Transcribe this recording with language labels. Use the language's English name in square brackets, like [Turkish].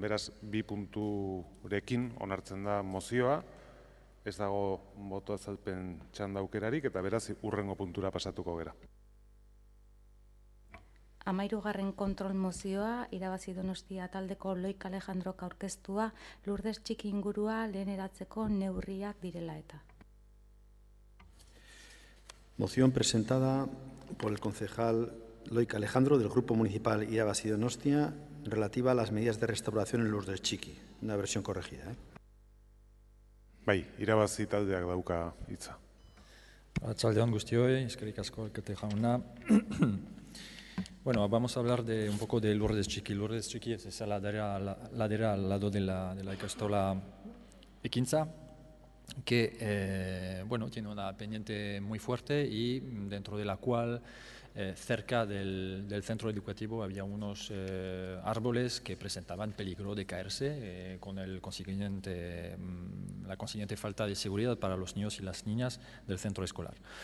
[Basque] Beraz, bi punturekin onartzen da mozioa, ez dago boto azalpen txanda aukerarik, eta beraz, hurrengo puntura pasatuko gera. 13. kontrol mozioa, irabazi Donostia taldeko Loik Alejandrok aurkeztua, Lourdes Txiki ingurua leheneratzeko neurriak direla eta. [Spanish] Moción presentada por el concejal Loik Alejandro del Grupo Municipal Irabazi Donostia relativa a las medidas de restauración en Lourdes Txiki. Una versión corregida. [Basque] Bai, irabazi taldeak dauka hitza. Arratsaldeon guztioi, eskerrik asko alkate jauna. [Spanish] Bueno, vamos a hablar un poco de Lourdes Txiki. Lourdes Txiki es esa ladera al lado de la ikastola Ekintza, que bueno, tiene una pendiente muy fuerte y dentro de la cual cerca del centro educativo había unos árboles que presentaban peligro de caerse con la consiguiente falta de seguridad para los niños y las niñas del centro escolar.